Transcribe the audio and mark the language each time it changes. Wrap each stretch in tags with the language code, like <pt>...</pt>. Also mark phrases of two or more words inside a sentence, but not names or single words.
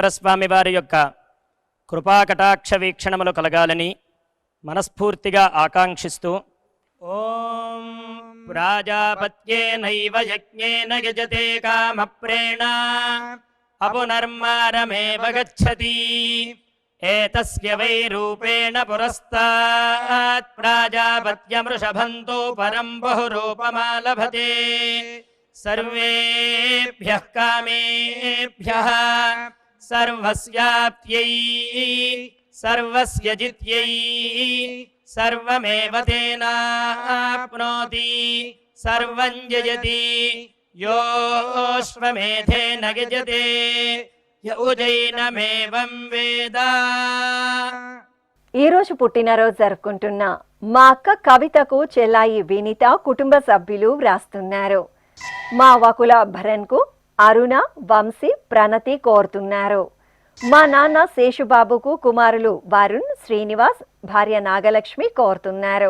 <te>స్వామి వారి యొక్క కృపాకటాక్ష వీక్షణములు కలగాలని మనస్ఫూర్తిగా ఆకాంక్షిస్తూ</te> <sa>ఓం ప్రాజాపత్యేనైవ యజ్ఞేన యజతే కామప్రేణ అపునర్మారమేవ గచ్చతి एतस्य वै रूपेण पुरस्तात् प्राजापत्यमृषभन्तो परं बहुरूपमालभते सर्वेभ्यः कामेभ्यः सर्वस्याप्त्यै सर्वस्य जित्यै सर्वमेव तेनाप्नोति सर्वं जयति योऽश्वमेधेन यजते य उजैनमेवं वेद।</sa> <te>ఈ రోజు పుట్టినరోజు జరుపుకుంటున్న మా అక్క కవితకు చెల్లాయి వినీత కుటుంబ సభ్యులు వ్రాస్తున్నారు. మా వకుల భరన్కు అరుణ, వంశీ, ప్రణతి కోరుతున్నారు. మా నాన్న శేషుబాబుకు కుమారులు వరుణ్, శ్రీనివాస్, భార్య నాగలక్ష్మి కోరుతున్నారు.</te>